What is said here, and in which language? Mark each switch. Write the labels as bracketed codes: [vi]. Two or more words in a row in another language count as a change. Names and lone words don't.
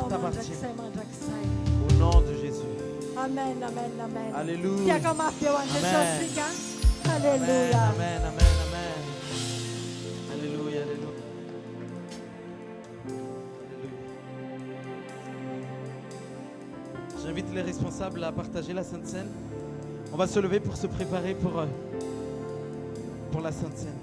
[mg] Anao [fr] t'appartient. [mg] mandrakizay mandrakizay. [fr] Au nom de Jésus. Amen, amen, amen. Alléluia. [mg] Tiaka mafy eo an'i [fr] Amen. [mg] Jesosy sika. [fr] Amen, Alléluia. amen, amen, amen. Alléluia, alléluia. Alléluia. J'invite les responsables à partager la Sainte Seine. On va se lever pour se préparer pour la Sainte Seine.